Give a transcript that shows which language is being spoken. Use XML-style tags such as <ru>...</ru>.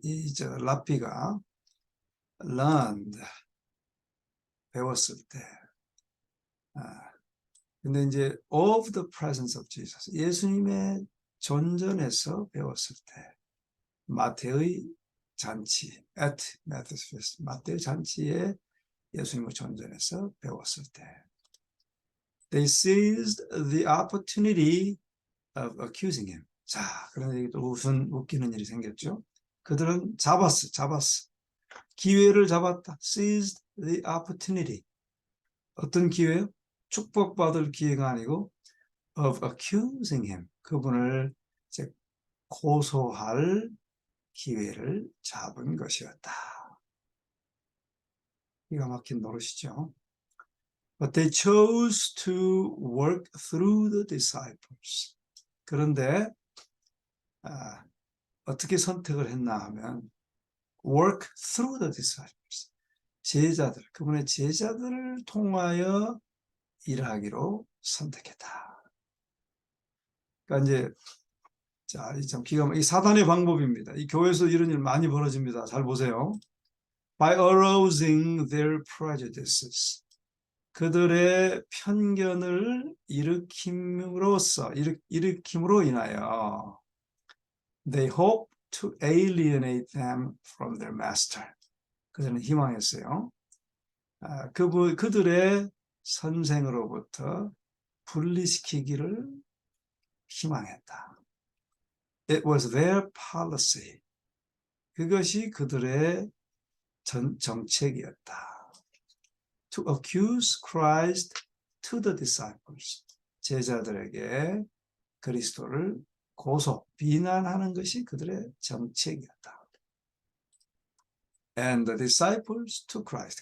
<en>랍비가 learned,</en> <ko>배웠을 때, 근데 이제</ko> <en>of the presence of Jesus,</en> <ko>예수님의 존전에서 배웠을 때, 마태의 잔치,</ko> <en>at Matthew's feast,</en> <ko>마태의 잔치에 예수님의 존전에서 배웠을 때,</ko> <en>they seized the opportunity of accusing him.</en> <ko>자, 그런데 또 무슨 웃기는 일이 생겼죠? 그들은 잡았어. 기회를 잡았다.</ko> <en>seized the opportunity.</en> <ko>어떤 기회요? 축복받을 기회가 아니고</ko> <en>of accusing him.</en> <ko>그분을 이제 고소할 기회를 잡은 것이었다. 기가 막힌 노릇이죠.</ko> <en>But they chose to work through the disciples.</en> <ko>그런데 어떻게 선택을 했나 하면</ko> <en>work through the disciples.</en> <ko>제자들, 그분의 제자들을 통하여 일하기로 선택했다. 그러니까 이제 자, 참 기가 막힌 이 사단의 방법입니다. 이 교회에서 이런 일 많이 벌어집니다. 잘 보세요.</ko> <en>By arousing their prejudices.</en> <ko>그들의 편견을 일으킴으로 인하여</ko> <en>they hope to alienate them from their master.</en> <ko>그들은 희망했어요. 그들의 선생으로부터 분리시키기를 희망했다.</ko> <en>It was their policy.</en> <ko>그것이 그들의 정책이었다.</ko> <en>To accuse Christ to the disciples.</en> <ko>제자들에게 그리스도를 비난하는 것이 그들의 정책이었다.</ko> <en>And the disciples to Christ.</en>